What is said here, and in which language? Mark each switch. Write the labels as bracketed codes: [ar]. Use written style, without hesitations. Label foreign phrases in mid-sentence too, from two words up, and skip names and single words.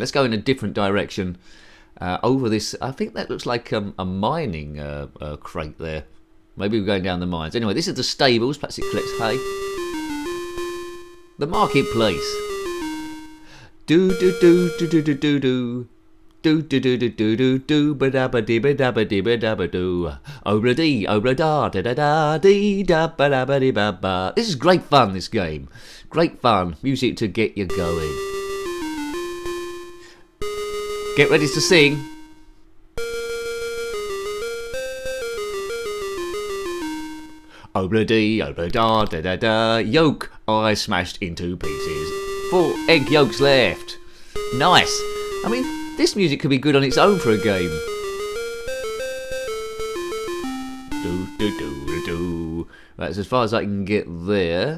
[en] Let's go in a different direction. Over this, I think that looks like a mining crate there. Maybe we're going down the mines. Anyway, this is the stables. Perhaps it collects hay. The marketplace. Do do do do do do do do. Do do do do do do do ba da ba dee ba da ba dee ba da ba do. Obra dee obra da da da da dee da ba da ba dee ba ba. This is great fun. This game, great fun. Music to get you going. Get ready to sing. Obra dee, obra da, da da da. Yolk I smashed into pieces. 4 egg yolks left. Nice. I mean, this music could be good on its own for a game. Do do do do do. Right, so as far as I can get there.